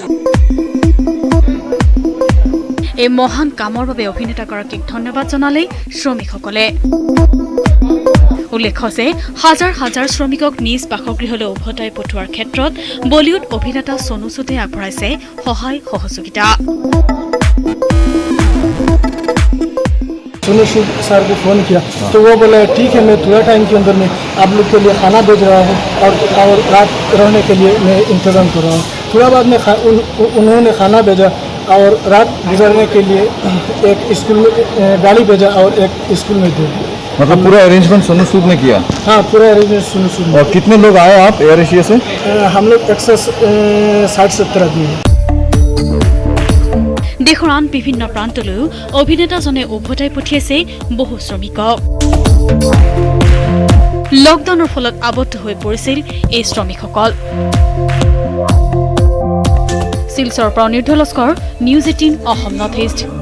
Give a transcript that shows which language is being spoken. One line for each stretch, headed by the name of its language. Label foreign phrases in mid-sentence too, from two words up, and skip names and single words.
Assamese: এই মহান কামৰ বাবে অভিনেতাগৰাকীক ধন্যবাদ জনালে শ্ৰমিকসকলে। উল্লেখ্য যে হাজাৰ হাজাৰ শ্ৰমিকক নিজ বাসগৃহলৈ উভতাই পঠোৱাৰ ক্ষেত্ৰত বলিউড অভিনেতা সোনু সুদে আগবঢ়াইছে সহায় সহযোগিতা।
Hindi: सोनू सूद सर को फ़ोन किया तो वो बोले ठीक है मैं थोड़ा टाइम के अंदर में आप लोग के लिए खाना भेज रहा हूँ और रात रहने के लिए मैं इंतज़ाम कर रहा हूँ। थोड़ा बाद में उन्होंने खाना भेजा और रात गुजरने के लिए एक स्कूल में गाड़ी भेजा और एक स्कूल में दे। मतलब पूरा अरेंजमेंट सोनू सूद ने किया? हाँ पूरा अरेंजमेंट सोनू सूद। और कितने लोग आए आप एयर एशिया से? हम लोग 160-70 आदमी हैं।
Assamese: দেশৰ আন বিভিন্ন প্ৰান্তলৈও অভিনেতাজনে উভতাই পঠিয়াইছে বহু শ্ৰমিকক। লকডাউনৰ ফলত আবদ্ধ হৈ পৰিছিল এই শ্ৰমিকসকল। শিলচৰৰ পৰা নিৰ্ধল লস্কৰ, নিউজ 18 অসম নৰ্থ ইষ্ট।